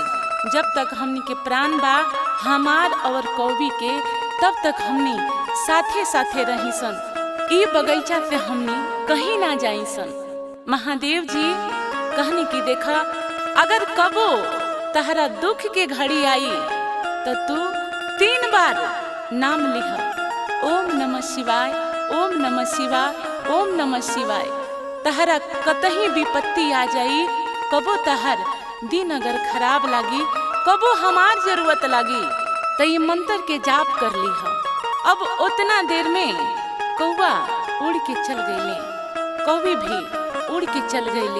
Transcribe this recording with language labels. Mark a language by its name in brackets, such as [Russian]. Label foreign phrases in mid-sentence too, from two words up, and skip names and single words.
[Bhojpuri] जब तक हमनी के प्राण बा हमार और कौवी के, तब तक हमनी साथे साथे रही सन। ई बगीचा से हमनी कहीं ना जाई सन। महादेव जी कहने की देखा अगर कबो तहरा दुख के घड़ी आई तो तू 3 बार नाम लिहा, [Sanskrit] ओम नमः शिवाय, ओम नमः शिवाय, ओम नमः शिवाय। [Bhojpuri] तहरा कतही विपत्ति आ जाई, कबो तहर दिन अगर खराब लागी, कबो हमार जरूरत लागी, तो ये मंत्र के जाप कर लिहा। अब उतना देर में कौवा उड़ के चल गईले, कौवी भी उड़ के चल गईले।